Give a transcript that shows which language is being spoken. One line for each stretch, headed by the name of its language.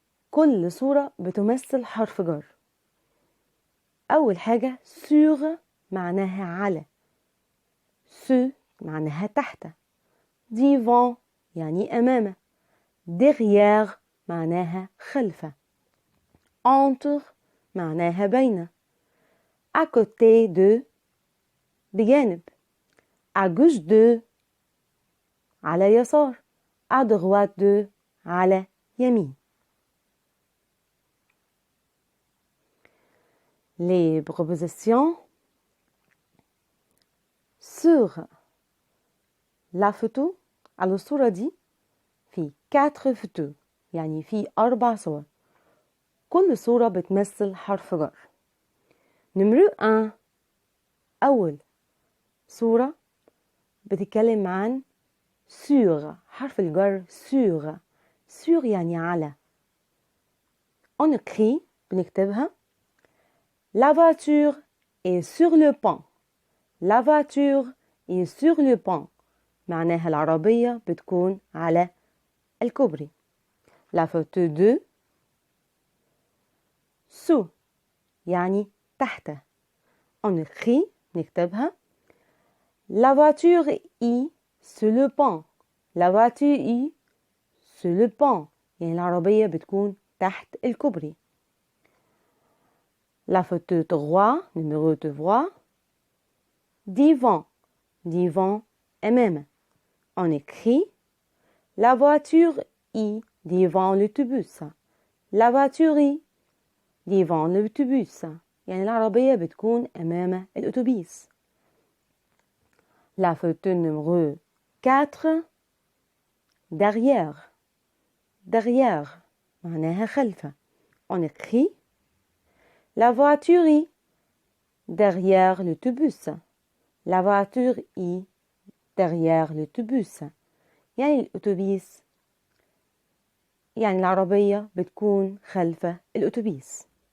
Arabic: كل صورة بتمثل حرف جر. أول حاجة sur معناها على. sous معناها تحت. devant يعني أمام. derrière معناها خلف. entre معناها بين. à côté de بجانب. à gauche de على يسار. à droite de على يمين.
French: les prépositions sur la photo.
Arabic: على الصورة دي في 4 photos يعني في 4 صور. كل صورة بتمثل حرف جر.
French: numéro 1
Arabic: أول صورة بتتكلم عن sur، حرف الجر sur. sur يعني على.
French: on écrit بنكتبها la voiture est sur le pont. la voiture est sur le pont
Arabic: معناها العربية بتكون على الكوبري.
French: la photo 2 sous
Arabic: يعني تحت.
French: on écrit نكتبها la voiture est sur le pont. la voiture est sur le pont
Arabic: يعني العربية بتكون تحت الكوبري.
French: la photo 3 numéro 3 devant. devant أمام. on écrit la voiture est devant l'autobus. la voiture est devant l'autobus
Arabic: يعني العربية بتكون أمام الأتوبيس.
French: la photo numéro 4 derrière. derrière معناها خلفه. on écrit la voiture est derrière l'autobus. la voiture est derrière l'autobus
Arabic: يعني الأتوبيس يعني العربية بتكون خلف الأتوبيس.